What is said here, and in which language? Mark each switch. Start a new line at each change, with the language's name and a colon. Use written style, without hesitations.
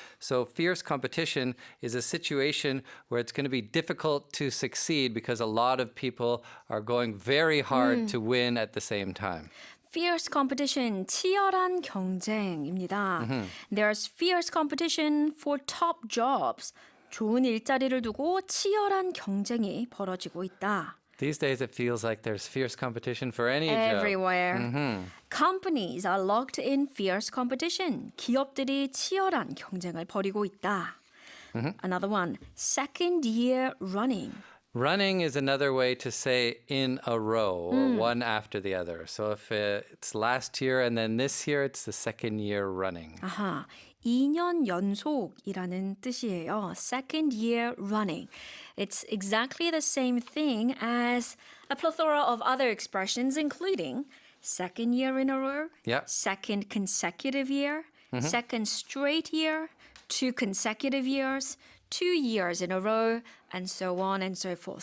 English: So fierce competition is a situation where it's going to be difficult to succeed because a lot of people are going very hard to win at the same time. Fierce competition,
Korean: 치열한 경쟁입니다.
English: There's fierce competition for top jobs.
Korean: 좋은 일자리를 두고 치열한 경쟁이 벌어지고 있다.
English: These days it feels like there's fierce competition for any job. Everywhere. Companies are locked in fierce competition.
Korean: 기업들이 치열한 경쟁을 벌이고 있다.
English: Another one, second year running. Running is another way to say in a row or one after the other. So if it's last year and then this year, it's the second year running.
Korean: 아하, 2년 연속이라는 뜻이에요.
English: Second year running. It's exactly the same thing as a plethora of other expressions, including second year in a row, Yeah. second consecutive year, second straight year, 2 consecutive years, 2 years in a row, and so on and so forth.